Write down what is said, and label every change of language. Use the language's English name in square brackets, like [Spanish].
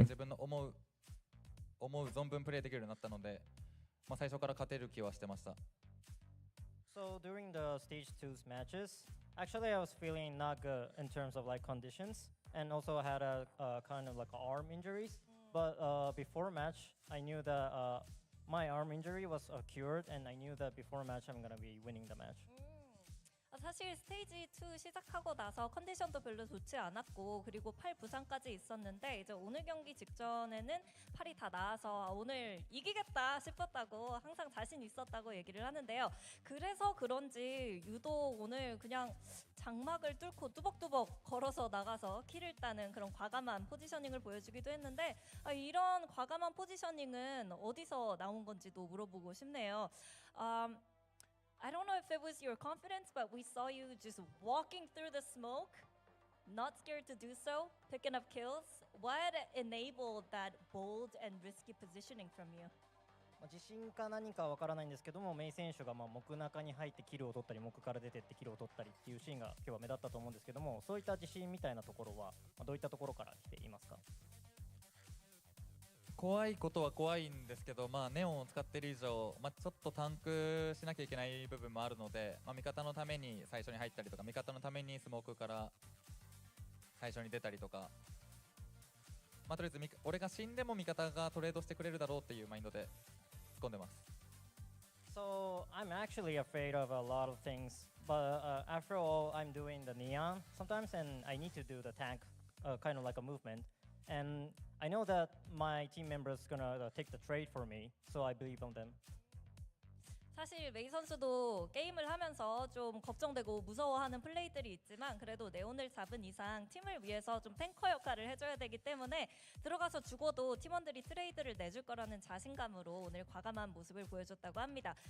[Japanese] 自分の思う存分プレーできるようになったので、最初から勝てる気はしてました。 [English] So during the stage 2's matches, Actually, I was feeling not good in terms of like conditions, and also had a kind of like arm injuries. But before match, I knew that my arm injury was cured, and I knew that before match I'm gonna be winning the match. [Korean] 사실 스테이지 2 시작하고 나서 컨디션도 별로 좋지 않았고 그리고 팔 부상까지 있었는데 이제 오늘 경기 직전에는 팔이 다 나아서 오늘 이기겠다 싶었다고 항상 자신 있었다고 얘기를 하는데요. 그래서 그런지 유독 오늘 그냥 장막을 뚫고 뚜벅뚜벅 걸어서 나가서 킬을 따는 그런 과감한 포지셔닝을 보여주기도 했는데 이런 과감한 포지셔닝은 어디서 나온 건지도 물어보고 싶네요. [English] I don't know if it was your confidence, but we saw you just walking through the smoke, not scared to do so, picking up kills. What enabled that bold and risky positioning from you? [Japanese] 自信か何かわからないんですけども、メイ選手が木中に入ってキルを取ったり、木から出てってキルを取ったりっていうシーンが今日は目立ったと思うんですけども、そういった自信みたいなところはどういったところから来ていますか？怖いことは怖いんですけど、ネオンを使っている以上、ちょっとタンクしなきゃいけない部分もあるので、味方のために最初に入ったりとか、味方のためにスモークから最初に出たりとか、とりあえず俺が死んでも味方がトレードしてくれるだろうっていうマインドで突っ込んでます。 [English] So I'm actually afraid of a lot of things, but after all, I'm doing the neon sometimes, and I need to do the tank, kind of like a movement. And I know that my team members gonna take the trade for me, so I believe on them. [Korean] 사실 메이 선수도 게임을 하면서 좀 걱정되고 무서워하는 플레이들이 있지만 그래도 네온을 잡은 이상 팀을 위해서 좀 탱커 역할을 해줘야 되기 때문에 들어가서 죽어도 팀원들이 트레이드를 내줄 거라는 자신감으로 오늘 과감한 모습을 보여줬다고 합니다.